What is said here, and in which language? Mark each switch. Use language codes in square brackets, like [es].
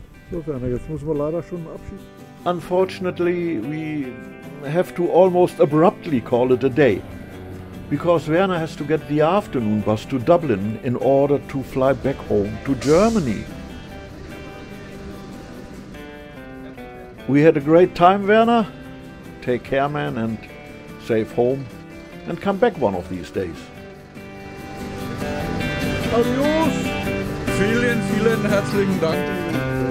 [de] So Werner, jetzt müssen wir leider schon abschießen. [en] Unfortunately, we have to almost abruptly call it a day, because Werner has to get the afternoon bus to Dublin in order to fly back home to Germany. We had a great time, Werner. Take care, man, and safe home, and come back one of these days. [es] Adios! [de] Vielen, vielen herzlichen Dank.